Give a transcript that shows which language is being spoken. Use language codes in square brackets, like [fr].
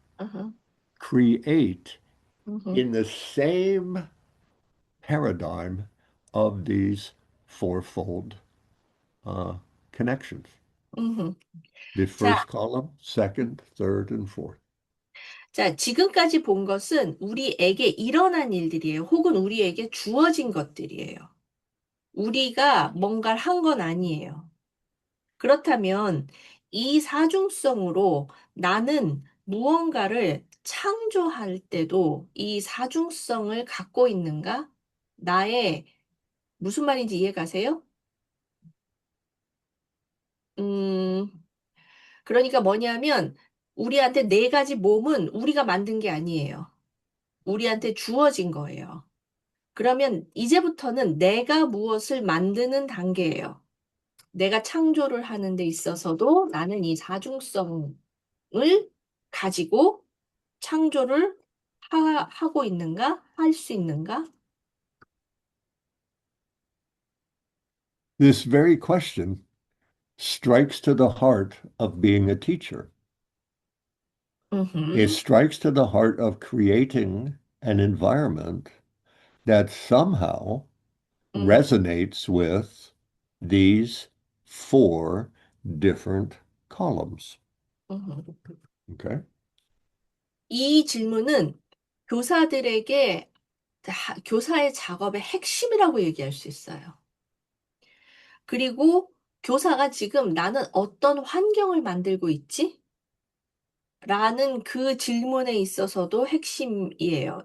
[en] uh-huh. create Mm-hmm, in the same paradigm of these fourfold uh, connections? mm-hmm. The [ko] 자, [en] first column, second, third, and fourth. [ko] 자, 지금까지 본 것은 우리에게 일어난 일들이에요. 혹은 우리에게 주어진 것들이에요. 우리가 뭔가를 한 건 아니에요. 그렇다면 이 사중성으로 나는 무언가를 창조할 때도 이 사중성을 갖고 있는가? 나의 무슨 말인지 이해 가세요? 음, 그러니까 뭐냐면 우리한테 네 가지 몸은 우리가 만든 게 아니에요. 우리한테 주어진 거예요. 그러면 이제부터는 내가 무엇을 만드는 단계예요. 내가 창조를 하는 데 있어서도 나는 이 사중성을 가지고 창조를 하고 있는가? 할 수 있는가? [en] This very question strikes to the heart of being a teacher. It 음, strikes to the heart of creating an environment that somehow 음, resonates with these four different columns. 음. Okay. [ko] 이 질문은 교사들에게 교사의 작업의 핵심이라고 얘기할 수 있어요. 그리고 교사가 지금 나는 어떤 환경을 만들고 있지? 라는 그 질문에 있어서도 핵심이에요.